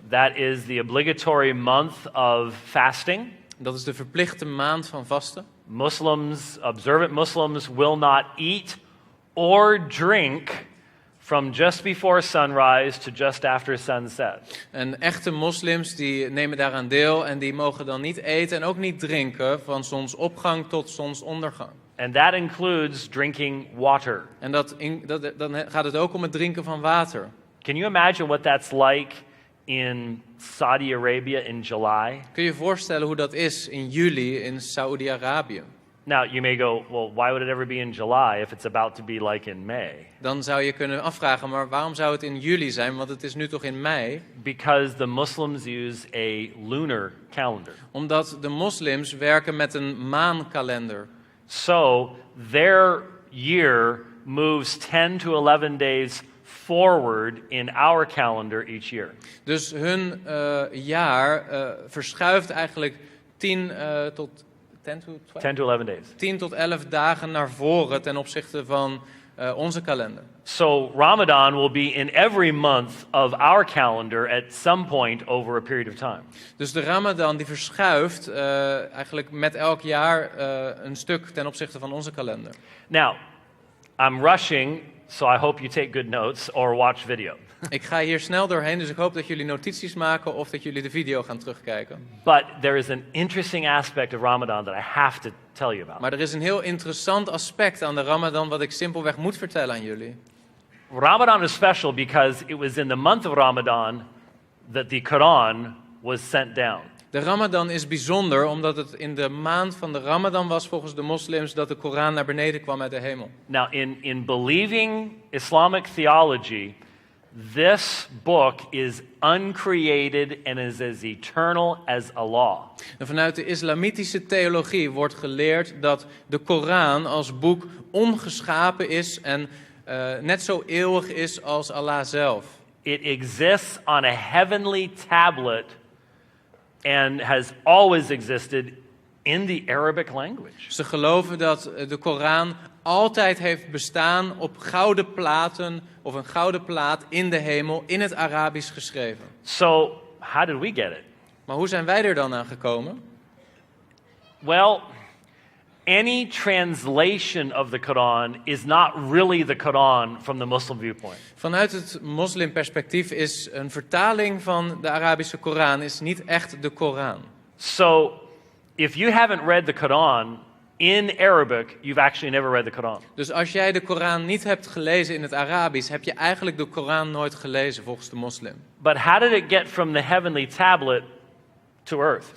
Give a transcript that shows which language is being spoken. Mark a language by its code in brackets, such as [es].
[en] That is the obligatory month of fasting. [nl] Dat is de verplichte maand van vasten. [en] Muslims, observant Muslims, will not eat or drink from just before sunrise to just after sunset. [nl] En echte moslims die nemen daaraan deel en die mogen dan niet eten en ook niet drinken van zonsopgang tot zonsondergang. [en] And that includes drinking water. [nl] En dan gaat het ook om het drinken van water. [en] Can you imagine what that's like in Saudi Arabia in July? [nl] Kun je je voorstellen hoe dat is in juli in Saoedi-Arabië? [en] Now, you may go, well, why would it ever be in July if it's about to be like in May? [nl] Dan zou je kunnen afvragen, maar waarom zou het in juli zijn? Want het is nu toch in mei? [en] Because the Muslims use a lunar calendar. [nl] Omdat de moslims werken met een maankalender. [en] So, their year moves 10 to 11 days forward in our calendar each year. [nl] Dus hun jaar verschuift eigenlijk 10 tot [en] 10 to 11 days. [nl] 10 tot 11 dagen naar voren ten opzichte van onze kalender. [en] So Ramadan will be in every month of our calendar at some point over a period of time. [nl] Dus de Ramadan die verschuift eigenlijk met elk jaar een stuk ten opzichte van onze kalender. [en] Now, I'm rushing, so I hope you take good notes or watch video. [nl] Ik ga hier snel doorheen, dus ik hoop dat jullie notities maken of dat jullie de video gaan terugkijken. [en] But there is an interesting aspect of Ramadan that I have to tell you about. [nl] Maar er is een heel interessant aspect aan de Ramadan wat ik simpelweg moet vertellen aan jullie. [en] Ramadan is special because it was in the month of Ramadan that the Quran was sent down. [nl] De Ramadan is bijzonder omdat het in de maand van de Ramadan was volgens de moslims dat de Koran naar beneden kwam uit de hemel. [en] Now, in believing Islamic theology, this book is uncreated and is as eternal as Allah. [nl] En vanuit de islamitische theologie wordt geleerd dat de Koran als boek ongeschapen is en net zo eeuwig is als Allah zelf. [en] It exists on a heavenly tablet and has always existed in the Arabic language. [nl] Ze geloven dat de Koran altijd heeft bestaan op gouden platen of een gouden plaat in de hemel in het Arabisch geschreven. [en] So, how did we get it? [nl] Maar hoe zijn wij er dan aan gekomen? [en] Well, any translation of the Quran is not really the Quran from the Muslim viewpoint. [nl] Vanuit het moslimperspectief is een vertaling van de Arabische Koran is niet echt de Koran. [en] So, if you haven't read the Quran in Arabic, you've actually never read the Quran. [nl] Dus als jij de Koran niet hebt gelezen in het Arabisch, heb je eigenlijk de Koran nooit gelezen volgens de moslim. [en] But how did it get from the heavenly tablet to earth?